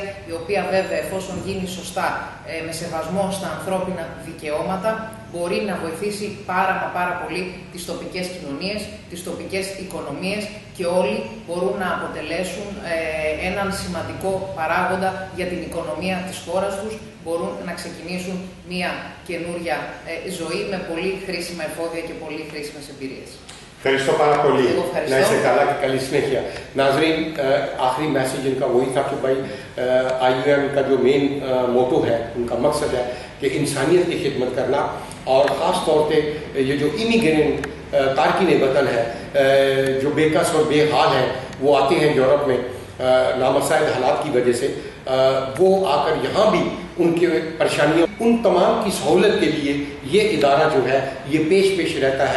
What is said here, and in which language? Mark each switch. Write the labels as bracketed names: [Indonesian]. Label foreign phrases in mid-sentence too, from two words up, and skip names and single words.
[Greek] η οποία βέβαια εφόσον γίνει σωστά, με σεβασμό στα ανθρώπινα δικαιώματα, μπορεί να βοηθήσει πάρα πολύ τις τοπικές κοινωνίες, τις τοπικές οικονομίες και όλοι μπορούν να αποτελέσουν έναν σημαντικό παράγοντα για την οικονομία της χώρας τους, μπορούν να ξεκινήσουν μια καινούρια ζωή με πολύ χρήσιμα εφόδια και πολύ χρήσιμες εμπειρίες. Ευχαριστώ πάρα πολύ. Να είστε καλά και καλή συνέχεια. [Urdu] ناظرین آخری میسیج ان کا وہی تھا کہ بھائی IOM کا جو [English] main motto [Urdu] ہے، ان کا مقصد ہے کہ انسانیت کی خدمت کرنا، اور خاص طور پہ یہ جو امیگرینٹ تارکین وطن ہے جو بے کس اور بے حال ہیں، وہ آتے ہیں یورپ میں نامساعد حالات کی وجہ سے، وہ آ کر یہاں بھی ان کی پریشانیوں، ان تمام کی سہولت کے لیے یہ ادارہ جو ہے یہ پیش رہتا ہے.